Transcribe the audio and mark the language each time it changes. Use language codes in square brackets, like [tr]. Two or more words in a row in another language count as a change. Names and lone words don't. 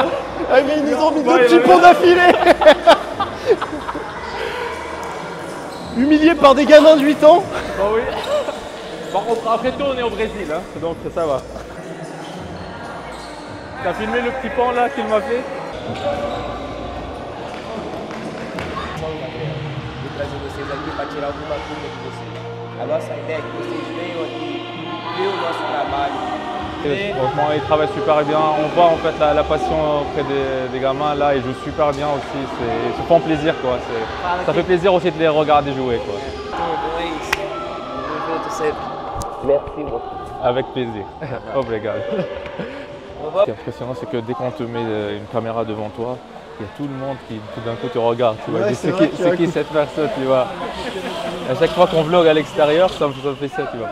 [fr] Ah mais ils nous ont mis 2 petits ponts d'affilée. Humilié par des gamins de 8 ans. Bah oui. Par contre, après tout, on est au Brésil, hein, donc ça va. T'as filmé le petit pont là qu'il m'a fait? [pt] De trazer vocês aqui para tirar alguma dúvida de vocês. A nossa ideia é que vocês venham aqui, ver o nosso trabalho. [fr] Franchement, ils travaillent super bien. On voit en fait la passion auprès des gamins là, ils jouent super bien aussi. Ils se font plaisir, quoi. Ça fait plaisir aussi de les regarder jouer, quoi. [pt] Tudo, é isso. Tamo junto sempre. [fr] Merci beaucoup. Avec plaisir. Obrigado. Ce qui est impressionnant, c'est que dès qu'on te met une caméra devant toi, il y a tout le monde qui tout d'un coup te regarde. Tu vois, Ouais, c'est qui cette personne, tu vois. À chaque fois qu'on vlog à l'extérieur, ça me fait ça, tu vois.